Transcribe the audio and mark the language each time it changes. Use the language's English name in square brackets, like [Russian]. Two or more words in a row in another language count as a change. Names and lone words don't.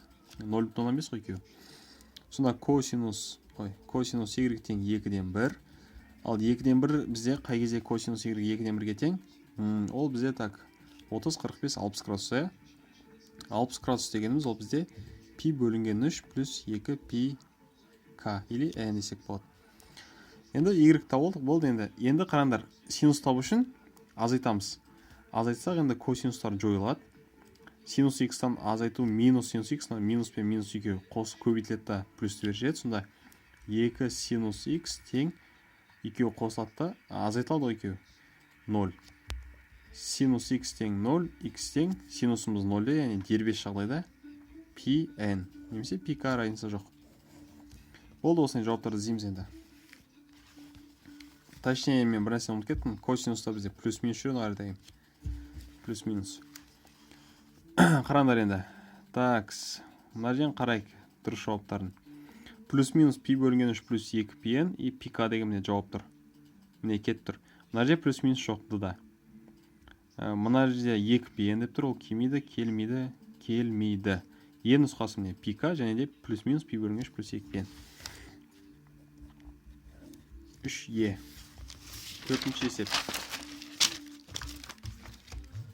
[Kazakh] 0,15 қой екеуі. Сонда косинус y тең 2-ден 1. Ал 2-ден 1 бізде қай кезде косинус y 2-ден 1-ге тең? Ол бізде так 30, 45, 60 градус. 60 градус дегеніміз ол бізде пи бөлінген 3 плюс 2 пи к или n десек болады. Енді y табылдық, болды енді. Енді қараңдар, синус табу үшін азайтамыз. Азайтсақ енді косинустар жойылады. Синус x-тан азайту минус синус x, минус пен минус екеуі қосып көбейтіледі да плюсті береді. Сонда 2 синус x тең екеуі қосылады да азайтылады екеуі 0. Синус x тең 0, x тең синусымыз 0, яғни дербес жағдайда пи n, немесе пи к разница жоқ. Болды, осыны жауаптарды іздейміз енді. Точнее, мен бір нәрсені ұмытып кеттім. Косинуста бізде плюс-минус жүреді ғой әрдайым. Плюс-минус. Қараңдар енді. Такс. Мына жерден қарайық дұрыс жауаптарын. Плюс-минус пи бөлінген 3 плюс 2 пи n и пи к деген міне жауап тұр. Міне кетіп тұр. Мына жерде плюс-минус жоқ да. Мына жерде 2 пи n деп тұр. Ол келмейді. Е нұсқасы міне пи к және де плюс-минус пи бөлінген 3 плюс 2 пи n. 3е. Төртінші есеп.